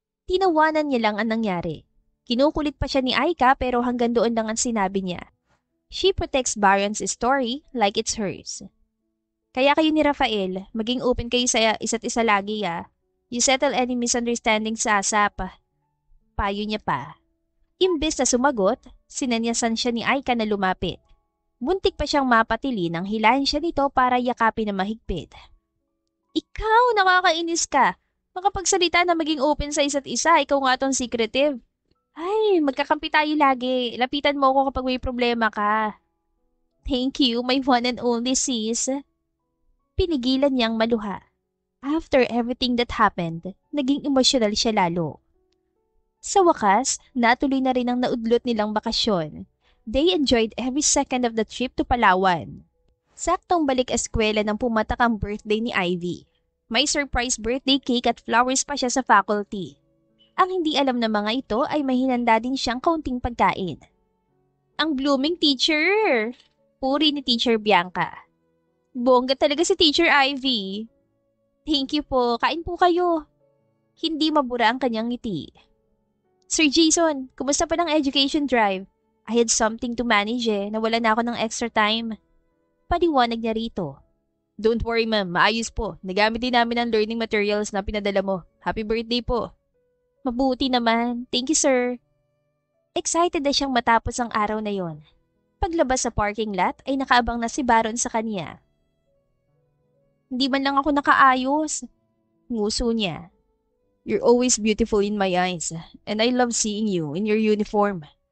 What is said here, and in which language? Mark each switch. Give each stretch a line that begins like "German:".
Filipino: Tinawanan niya lang ang nangyari. Kinukulit pa siya ni Aika pero hanggang doon lang ang sinabi niya.
English: She protects Baron's story like it's hers.
Filipino: Kaya kayo ni Rafael, maging open kayo sa isa't isa lagi ah.
English: You settle any misunderstandings
Filipino: sa
English: ASAP.
Filipino: Payo niya pa. Imbes na sumagot, sinanyasan siya ni Aika na lumapit. Muntik pa siyang mapatili nang hilahin siya nito para yakapin na mahigpit. Ikaw, nakakainis ka. Makapagsalita na maging open sa isa't isa, ikaw nga tong secretive. Ay, magkakampi tayo lagi. Lapitan mo ako kapag may problema ka.
English: Thank you, my one and only sis.
Filipino: Pinigilan niyang maluha.
English: After everything that happened,
Filipino: naging emosyonal siya lalo. Sa wakas, natuloy na rin ang naudlot nilang bakasyon.
English: They enjoyed every second of the trip to Palawan.
Filipino: Saktong balik eskwela nang pumatak ang birthday ni Ivy. May surprise birthday cake at flowers pa siya sa faculty. Ang hindi alam ng mga ito ay may hinanda din siyang kaunting pagkain. Ang blooming teacher! Puri ni Teacher Bianca. Bongga talaga si Teacher Ivy.
English: Thank you
Filipino: po, kain po kayo. Hindi mabura ang kanyang ngiti. Sir Jason, kumusta pa ng education drive?
English: I had something to manage
Filipino: nawala na ako ng
English: extra time.
Filipino: Paliwanag niya rito.
English: Don't worry ma'am,
Filipino: maayos po. Nagamit din namin ang learning materials na pinadala mo.
English: Happy birthday
Filipino: po. Mabuti naman.
English: Thank you sir.
Filipino: Excited na siyang matapos ang araw na yon. Paglabas sa parking lot ay nakaabang na si Baron sa kanya. Hindi man lang ako nakaayos. Nguso niya.
English: You're always beautiful in my eyes and I love seeing you in your uniform.